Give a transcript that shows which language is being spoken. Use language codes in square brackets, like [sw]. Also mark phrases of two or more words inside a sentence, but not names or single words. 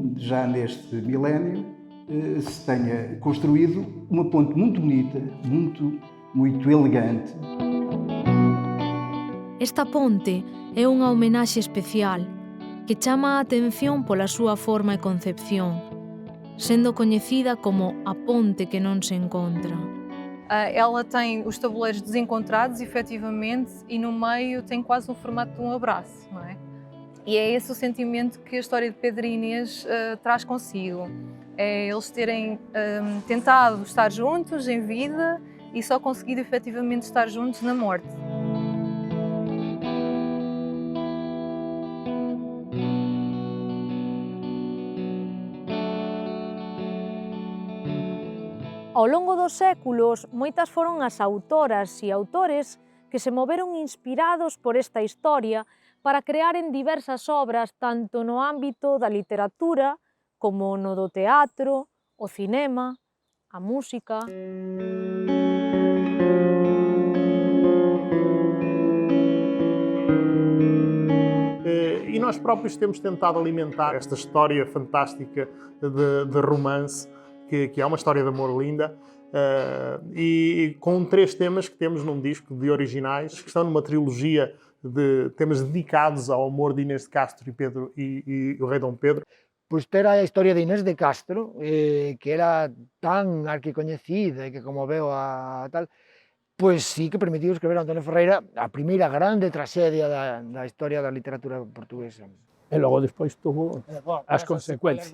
[pt] já neste milénio, se tenha construído uma ponte muito bonita, muito elegante. [gl] Esta ponte é unha homenaxe especial que chama a atención pola súa forma e concepción, sendo coñecida como a ponte que non se encontra. [pt] Ela tem os tabuleiros desencontrados, efetivamente, e no meio tem quase o formato de um abraço, não é? E é esse o sentimento que a história de Pedro e Inês traz consigo. É eles terem tentado estar juntos em vida e só conseguido efetivamente estar juntos na morte. [gl] Ao longo dos séculos, moitas foron as autoras e autores que se moveron inspirados por esta historia para crearen diversas obras tanto no ámbito da literatura como no do teatro, o cinema, a música. [pt] E nós próprios temos tentado alimentar esta história fantástica de romance, que é uma história de amor linda, e com 3 temas que temos num disco de originais, que estão numa trilogia de temas dedicados ao amor de Inês de Castro e Pedro e o rei Dom Pedro. [gl] Pois ter a historia de Inés de Castro, que era tan arquicoñecida e que conmoveu a tal, pois sí que permitiu escrever a Antonio Ferreira a primeira grande traxedia da historia da literatura portuguesa. E logo despois tuvo as consecuencias.